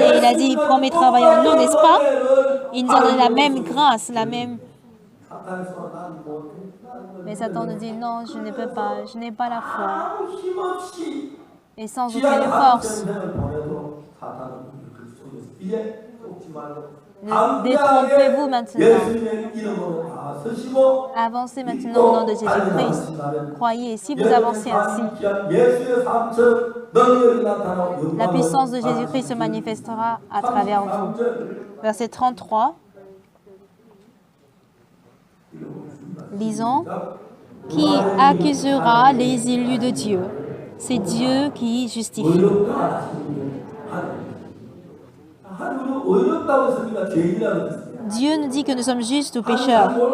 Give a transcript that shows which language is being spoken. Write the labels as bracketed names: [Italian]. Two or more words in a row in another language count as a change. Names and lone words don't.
[French] Il a dit, promets, travaille en nous, n'est-ce pas? Il nous a donné la même grâce, la même... Mais Satan nous dit, non, je ne peux pas, je n'ai pas la foi. Et sans aucune force. Ne détrompez-vous maintenant. [Korean] 예수님의 이름으로 다 서시고 [French] Avancez maintenant au nom de Jésus-Christ. Croyez, si vous avancez ainsi, [Korean] 예수의 삶처럼 능력이 나타나고 [French] la puissance de Jésus-Christ se manifestera à travers vous. Verset 33. Lisons. Qui accusera les élus de Dieu? C'est Dieu qui justifie. Dieu nous dit que nous sommes justes ou pécheurs.